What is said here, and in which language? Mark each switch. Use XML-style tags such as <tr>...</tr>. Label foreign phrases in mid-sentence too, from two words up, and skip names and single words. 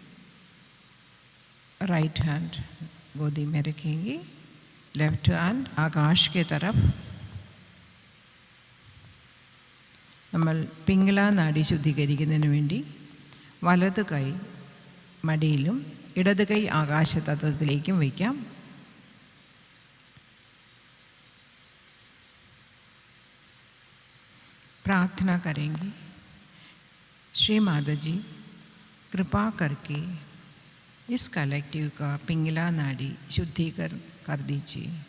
<en>right hand</en> <hi>गोदी में रखेंगे,</hi> <en>left hand</en> <hi>आकाश के तरफ.</hi> <ml>നമ്മൾ പിംഗല നാഡി ശുദ്ധീകരിക്കുന്നതിന് വേണ്ടി വലത് കൈ മടിയിലും ഇടത് കൈ ആകാശതത്വത്തിലേക്കും വയ്ക്കാം.</ml> <hi>प्रार्थना करेंगे. श्री माता जी, कृपा करके इस कलेक्टिव का पिंगला नाड़ी शुद्धिकरण कर दीजिए.</hi>